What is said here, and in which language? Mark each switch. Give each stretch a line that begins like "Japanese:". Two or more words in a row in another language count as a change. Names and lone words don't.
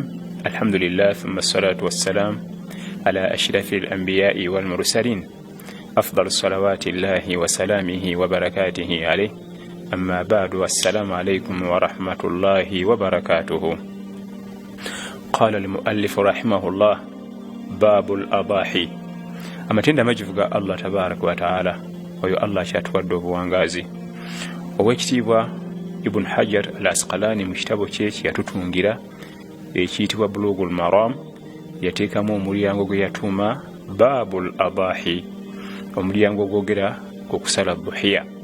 Arabic: الحمد لله ثم الصلاة والسلام على أشرف الأنبياء والمرسلين أفضل الصلوات الله وسلامه وبركاته عليه. أما بعد، والسلام عليكم ورحمة الله وبركاته. قال المؤلف رحمه الله: باب الأضاحي.
Ganda: amatenda amajjuvu ga
Arabic: الله تبارك وتعالى,
Ganda: oyo Allah kyatuwadde obuwangazi. Owekitiibwa Ibn Hajar al-Asqalani mu kitabo kye yatutungira ekiyitibwa Bulughul Maram yateekamu omulyango gwe yatuuma Babul Adahi, omulyango ogwogera ku kusala dhuhiya.